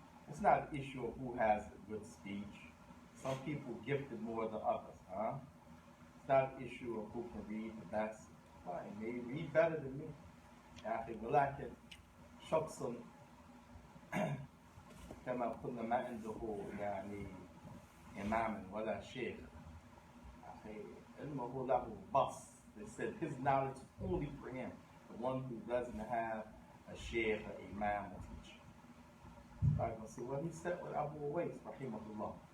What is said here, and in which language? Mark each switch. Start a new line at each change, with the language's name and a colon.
English: It's not an issue of who has a good speech. Some people gifted more than others, huh? It's not an issue of who can read the best. Fine, they read better than me.
Arabic: أخي ولكن شخص كما قلنا ما عنده يعني إمام ولا شيخ. أخي علمه له بس.
English: They said his knowledge is only for him. The one who doesn't have a sheikh, an imam, a teacher. I'm going to say, well, he said with Abu Uwais, rahimahullah.